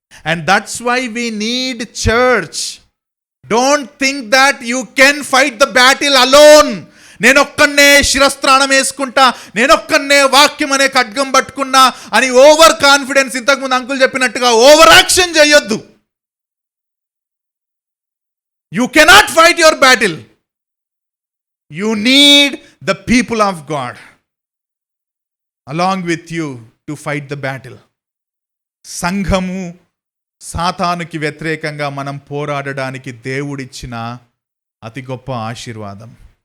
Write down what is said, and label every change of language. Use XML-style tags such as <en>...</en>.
<en>And that's why we need church. Don't think that you can fight the battle alone.</en> <te>నేనొక్కనే శిరస్త్రాణం వేసుకుంటా, నేనొక్కనే వాక్యం అనే ఖడ్గం పట్టుకున్నా అని ఓవర్ కాన్ఫిడెన్స్, ఇంతకుముందు అంకుల్ చెప్పినట్టుగా ఓవర్ యాక్షన్ చేయొద్దు.</te> <en>You cannot fight your battle. You need the people of God along with you to fight the battle.</en> <te>సంఘము సాతానుకి వ్యతిరేకంగా మనం పోరాడడానికి దేవుడిచ్చిన అతి గొప్ప ఆశీర్వాదం.</te>